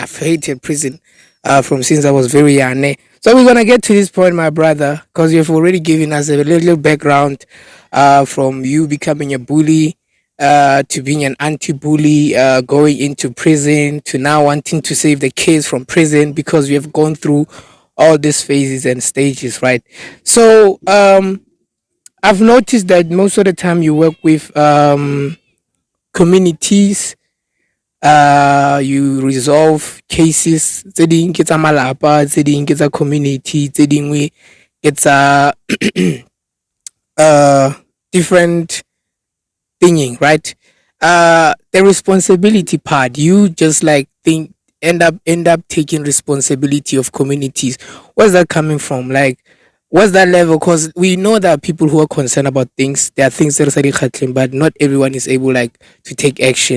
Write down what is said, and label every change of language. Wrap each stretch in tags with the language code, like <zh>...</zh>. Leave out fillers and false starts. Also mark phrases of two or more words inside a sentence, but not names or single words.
<en>I've hated prison from since I was very young. So we're going to get to this point, my brother, because you've already given us a little background from you becoming a bully to being an anti-bully, going into prison to now wanting to save the kids from prison because we have gone through all these phases and stages, right? So I've noticed that most of the time you work with communities, you resolve cases</en> <tn>tse ding ke tsa malapa, tse ding ke tsa community, tse dingwe ke tsa</tn> <en>different thinking, right? The responsibility part, you just like think end up taking responsibility of communities. Where's that coming from? Like, what's that level? Because we know that people who are concerned about things, there are things that are happening, but not everyone is able like to take action.</en>